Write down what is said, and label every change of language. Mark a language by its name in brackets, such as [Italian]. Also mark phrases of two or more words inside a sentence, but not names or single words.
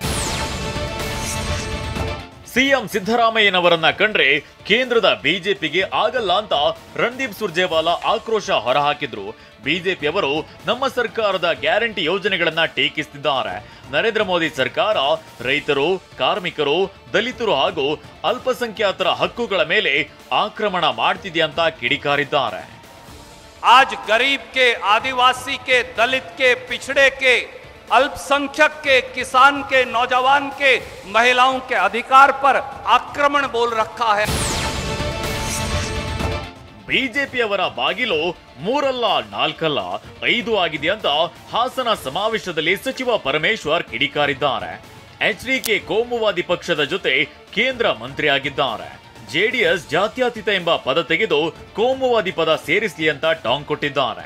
[Kannada] ಸಿಎಂ ಸಿದ್ದರಾಮಯ್ಯನವರನ್ನ ಕಂಡ್ರೆ ಕೇಂದ್ರದ ಬಿಜೆಪಿಗೆ ಆಗಲ್ಲ ಅಂತ ರಣದೀಪ್ ಸುರ್ಜೇವಾಲಾ ಆಕ್ರೋಶ ಹೊರಹಾಕಿದ್ರು. ಬಿಜೆಪಿಯವರು ನಮ್ಮ ಸರ್ಕಾರದ ಗ್ಯಾರಂಟಿ ಯೋಜನೆಗಳನ್ನ ಟೀಕಿಸುತ್ತಿದ್ದಾರೆ. ನರೇಂದ್ರ ಮೋದಿ ಸರ್ಕಾರ ರೈತರು, ಕಾರ್ಮಿಕರು, ದಲಿತರು ಹಾಗೂ ಅಲ್ಪಸಂಖ್ಯಾತರ ಹಕ್ಕುಗಳ ಮೇಲೆ ಆಕ್ರಮಣ ಮಾಡ್ತಿದೆ ಅಂತ ಕಿಡಿಕಾರಿದ್ದಾರೆ. [Hindi] आज गरीब के, आदिवासी के, दलित के, पिछड़े के, अल्पसंख्यक के, किसान के, नौजवान के, महिलाओं के अधिकार पर आक्रमण बोल रखा है. [Kannada] ಬಿಜೆಪಿಯವರ ಬಾಗಿಲು 3 ಅಲ್ಲ 4 ಅಲ್ಲ 5 ಆಗಿದೆ ಅಂತ ಹಾಸನ ಸಮಾವೇಶದಲ್ಲಿ ಸಚಿವ ಪರಮೇಶ್ವರ್ ಕಿಡಿಕಾರಿದ್ದಾರೆ. ಎಚ್ಡಿಕೆ ಕೋಮುವಾದಿ ಪಕ್ಷದ ಜೊತೆ ಕೇಂದ್ರ ಮಂತ್ರಿಯಾಗಿದ್ದಾರೆ. ಜೆಡಿಎಸ್ ಜಾತ್ಯತೀತ ಎಂಬ ಪದ ತೆಗೆದು ಕೋಮುವಾದಿ ಪದ ಸೇರಿಸಲಿ ಅಂತ ಟಾಂಗ್ ಕೊಟ್ಟಿದ್ದಾರೆ.